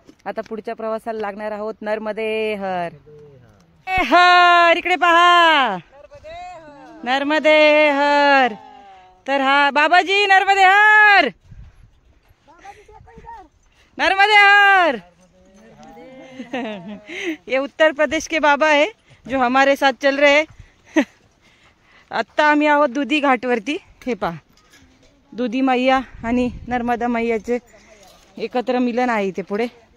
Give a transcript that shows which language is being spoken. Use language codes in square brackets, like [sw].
[mr] आता पुढच्या प्रवासाला लागणार आहोत. नर्मदे हर हर. इकडे पहा, नर्मदे हर. तर हा बाबाजी नर्मदे हर, नर्मदे हर. [hi] ये उत्तर प्रदेश के बाबा है जो हमारे साथ चल रहे हैं. [mr] आत्ता आम्ही आहोत दुधी घाटवरती. हे पहा, दुधी मैया आणि नर्मदा मैयाचे एकत्र मिलन आहे इथे पुढे.